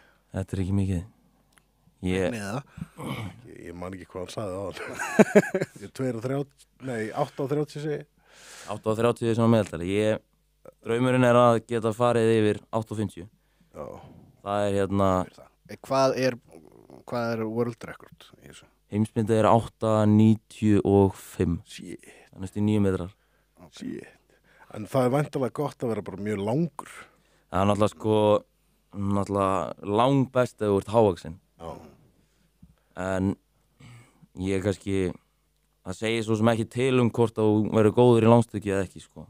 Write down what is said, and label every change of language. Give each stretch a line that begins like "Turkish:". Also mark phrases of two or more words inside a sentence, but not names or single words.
Icelandic: Þetta er ekki mikið. Ég man ekki hvað hann sagði á hann. Ég er 8,30 segi. 8,30 er svona meðaltali. Draumurinn er að geta farið yfir 8,50. Já. Það er Hvað er
English: world record
Icelandic: í þessu? Heimsmyndið er 8,95. Shit. Það er næstu 9 metrar. Shit. En það er væntanlega gott að vera bara mjög langur. Það er náttúrulega langbest ef þú ert hávaxinn. Já. En ég kannski, það segir svo sem ekki til hvort þú verður góður í langstökki eða ekki, sko.